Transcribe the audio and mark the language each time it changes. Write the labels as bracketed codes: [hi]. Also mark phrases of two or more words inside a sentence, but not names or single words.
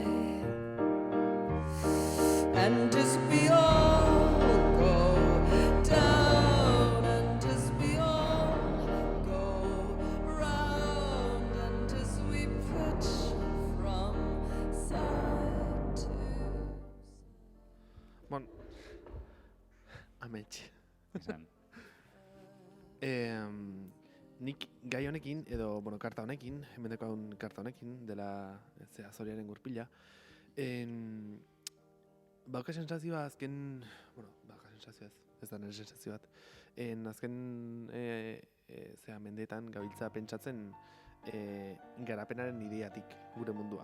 [en] And as we all go down, and as we all go round, and as we pitch from side to [eu] Bon, amets. Esan, Nik gai honekin, edo, bueno, karta honekin, hemen daukagun karta honekin, dela Zoriaren gurpila, bauka sensazioa azken, bueno, bauka sensazioa ez da nire sensazio bat, azken mendeetan gabiltza pentsatzen garapenaren ideatik gure mundua.